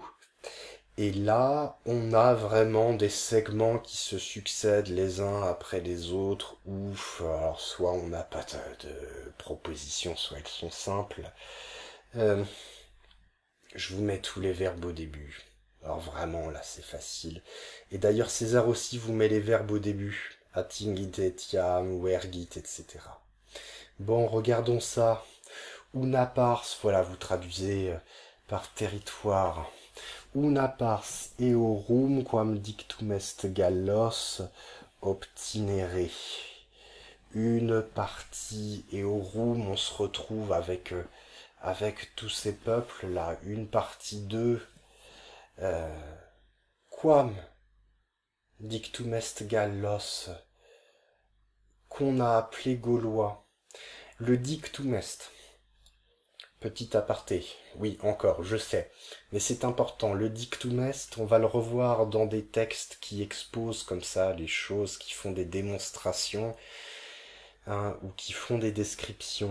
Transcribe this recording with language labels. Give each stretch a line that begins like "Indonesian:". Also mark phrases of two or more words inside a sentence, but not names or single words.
French: Et là, on a vraiment des segments qui se succèdent les uns après les autres. Ouf, alors soit on n'a pas de propositions, soit elles sont simples. Je vous mets tous les verbes au début. Alors vraiment, là, c'est facile. Et d'ailleurs, César aussi vous met les verbes au début.
Latin: atingit etiam, vergit,
French: etc. Bon, regardons ça.
Latin: Una pars,
French: voilà, vous traduisez par territoire.
Latin: Una pars eorum quam dictum est gallos obtinere.
French: Une partie eorum, on se retrouve avec tous ces peuples-là. Une partie d'eux,
Latin: quam dictum est gallos,
French: qu'on a appelé gaulois.
Latin: Le dictum est.
French: Petit aparté, oui, encore, je sais, mais c'est important, le
Latin: dictum est,
French: on va le revoir dans des textes qui exposent comme ça les choses, qui font des démonstrations, hein, ou qui font des descriptions.